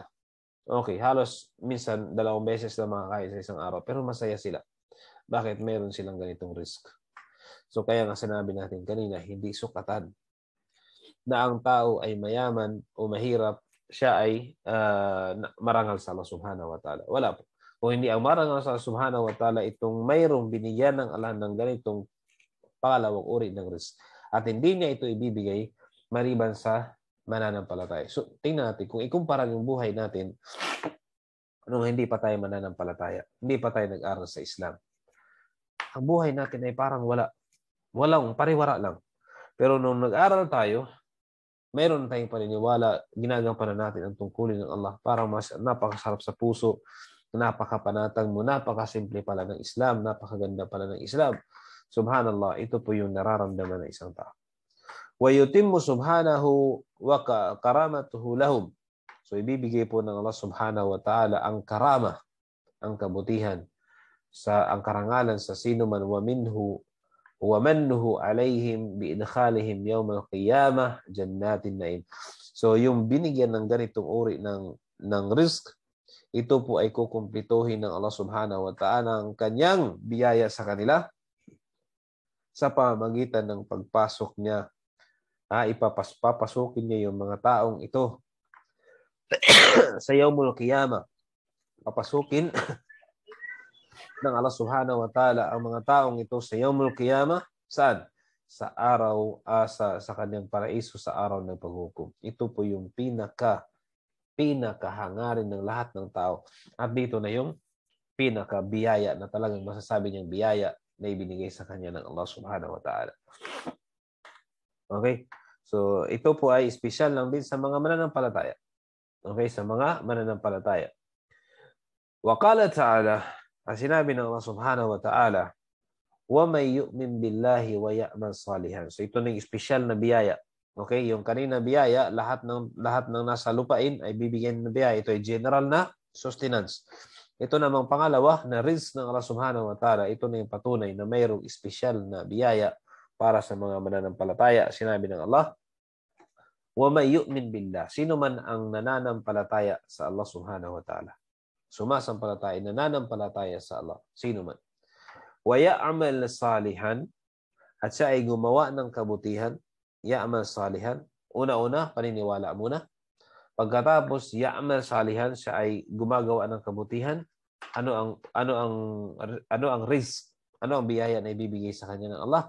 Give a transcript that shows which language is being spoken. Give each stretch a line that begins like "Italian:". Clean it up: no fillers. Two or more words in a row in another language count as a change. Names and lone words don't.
Filipino: Okay, halos minsan 2 beses na makakain sa isang araw, pero masaya sila. Bakit? Meron silang ganitong risk. So kaya nga sinabi natin kanina, hindi sukatan na ang tao ay mayaman o mahirap, siya ay marangal sa Allah
Arabic: سبحانه وتعالى.
Filipino: Wala po. Kung hindi ang marangal sa Allah
Arabic: سبحانه وتعالى,
Filipino: itong mayroong binigyan ng Allah ng ganitong pangalawang uri ng risk. At hindi niya ito ibibigay maliban sa mananampalataya. So, tingnan natin, kung ikumpara yung buhay natin nung hindi pa tayo mananampalataya, hindi pa tayo nag-aral sa Islam, ang buhay natin ay parang walang pariwara lang. Pero nung nag-aral tayo, mayroon tayong paniniwala, ginagampanan natin ang tungkulin ng Allah, parang mas napakasarap sa puso, napakapanatag mo, napakasimple pala ng Islam, napakaganda pala ng Islam. Subhanallah, ito po yung nararamdaman ng isang tao.
Arabic: ويتم سبحانه وكرامته لهم.
Filipino: So ibibigay po ng Allah
Arabic: سبحانه وتعالى
Filipino: ang karama, ang kabutihan, ang karangalan sa sino man,
Arabic: ومنه عليهم بإدخالهم يوم القيامة جنات نعيم.
Filipino: So yung binigyan ng ganitong uri ng risk, ito po ay kukumplituhin ng Allah
Arabic: سبحانه وتعالى
Filipino: ang kanyang biyaya sa kanila sa pamamagitan ng pagpasok niya. Papasukin niya yung mga taong ito sa
Arabic: يوم القيامة.
Filipino: Papasukin ng Allah
Arabic: سبحانه وتعالى
Filipino: ang mga taong ito sa
Arabic: يوم القيامة.
Filipino: Saan? Sa araw, sa kanyang paraiso, sa araw ng paghukom. Ito po yung pinakahangarin ng lahat ng tao. At dito na yung pinakabiyaya na talagang masasabi niyang biyaya na ibinigay sa kanya ng Allah
Arabic: سبحانه وتعالى.
Filipino: Okay? So, ito po ay espesyal lang din sa mga mananampalataya. Okay? Sa mga mananampalataya.
Arabic: وقال تعالى,
Filipino: ang sinabi ng Allah
Arabic: سبحانه وتعالى، ومن يؤمن بالله ويعمل صالحا.
Filipino: So, ito na yung espesyal na biyaya. Okay? Yung kanina biyaya, lahat ng nasa lupain ay bibigyan ng biyaya. Ito ay general na sustenance. Ito namang pangalawa na rizq ng Allah
Arabic: سبحانه وتعالى.
Filipino: Ito na yung patunay na mayroong espesyal na biyaya para sa mga mananampalataya. Sinabi ng Allah,
Arabic: ومن يؤمن بالله.
Filipino: Sino man ang nananampalataya sa Allah
Arabic: سبحانه وتعالى.
Filipino: Sumasampalataya, nananampalataya sa Allah. Sino man.
Arabic: ويعمل صالحا.
Filipino: At siya ay gumawa ng kabutihan.
Arabic: يعمل صالحا.
Filipino: Una-una, paniniwala muna. Pagkatapos
Arabic: يعمل صالحا,
Filipino: siya ay gumagawa ng kabutihan. Ano ang rizq? Ano ang biyaya na ibibigay sa kanya ng Allah?